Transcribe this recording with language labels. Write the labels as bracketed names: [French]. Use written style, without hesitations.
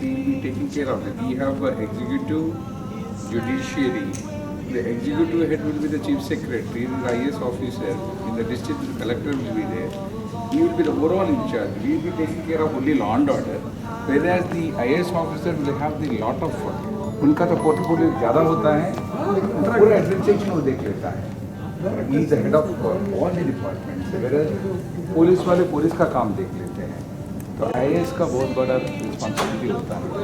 [English] He will be taking care of it. We have executive, judiciary. The executive head will be the chief secretary. He is the highest officer. In the district, the collector will be there. He will be the overall in charge. We will be taking care of only law and order. Whereas the IAS officer will have the lot of work. [Hindi] उनका तो portfolio ज़्यादा होता है, पूरा administration वो देख लेता है. [English] He is the head of all the departments. [Hindi] Whereas police वाले पुलिस का काम देख लेते हैं. तो IAS का बहुत बड़ा रिस्पॉन्सिबिलिटी होता है.